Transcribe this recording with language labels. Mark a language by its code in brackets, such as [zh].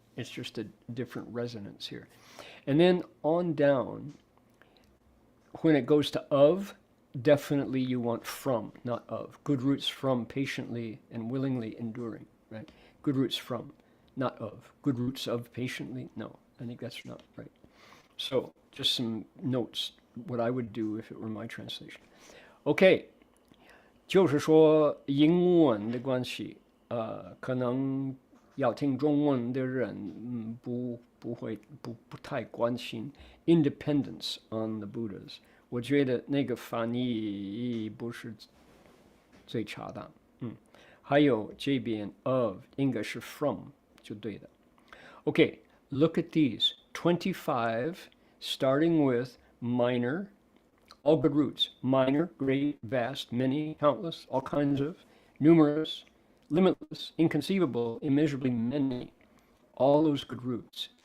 [en] It's just a different resonance here. And then on down, when it goes to of, definitely you want from, not of. Good roots from, patiently and willingly enduring, right? Good roots from, not of. Good roots of, patiently, no. I think that's not right. So just some notes, what I would do if it were my translation. [zh] Okay, 就是说英文的关系，可能要听中文的人不太关心 [en] independence on the Buddhas。 [zh] 我觉得那个翻译不是最恰当。还有这边 of 应该是 from 就对的。 [en] Okay, look at these 25, starting with minor, all good roots. Minor, great, vast, many, countless, all kinds of, numerous, limitless, inconceivable, immeasurably many, all those good roots.